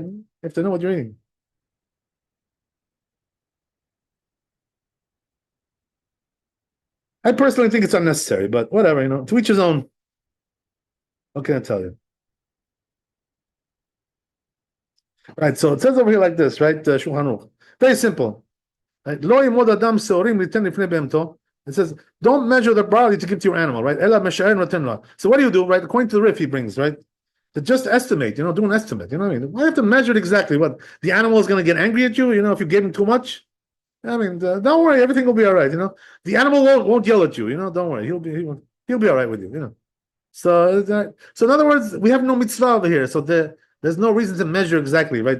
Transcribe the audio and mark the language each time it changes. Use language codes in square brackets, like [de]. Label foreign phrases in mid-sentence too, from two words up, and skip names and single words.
[en] You have to know what you're eating. I personally think it's unnecessary, but whatever, to each his own. What can I tell you? Right, so it says over here like this, right? Shulchan Aruch. Very simple. Right? [he] לא ימוד אדם שעורים ליתן לפני בהמתו. [en] It says, don't measure the barley to give to your animal, right? [he] אלא משער נותן לו. [en] So what do you do, right? According to the riff he brings, right? To just estimate, do an estimate. You know what I mean? Why have to measure it exactly? What, the animal is going to get angry at you, if you gave him too much? Don't worry, everything will be all right. The animal won't yell at you. Don't worry, he'll be all right with you. So in other words, we have no mitzvah over here, so there's no reason to measure exactly, right?